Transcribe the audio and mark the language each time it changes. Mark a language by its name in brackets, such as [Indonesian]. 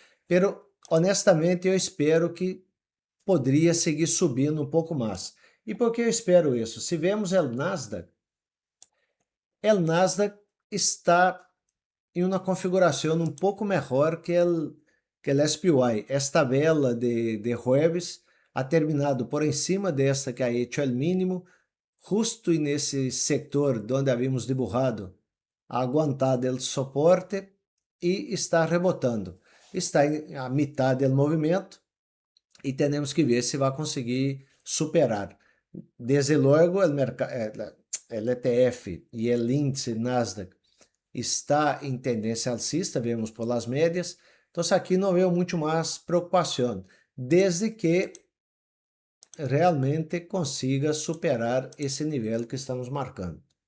[Portuguese] Pero, honestamente, eu espero que poderia seguir subindo um pouco mais. E por que eu espero isso? Se vemos o Nasdaq está em uma configuração um pouco melhor que o SPY. [Spanish] Esta vela de jueves ha terminado por encima desta que ha hecho el mínimo, justo nesse sector onde havíamos dibujado, ha aguantado o suporte e está rebotando. [Portuguese] Está a metade do movimento e temos que ver se vai conseguir superar. Desde logo, o ETF e o índice Nasdaq está em tendência alcista, vemos por las médias. Então, aqui não veo muito mais preocupação, desde que realmente consiga superar esse nível que estamos marcando.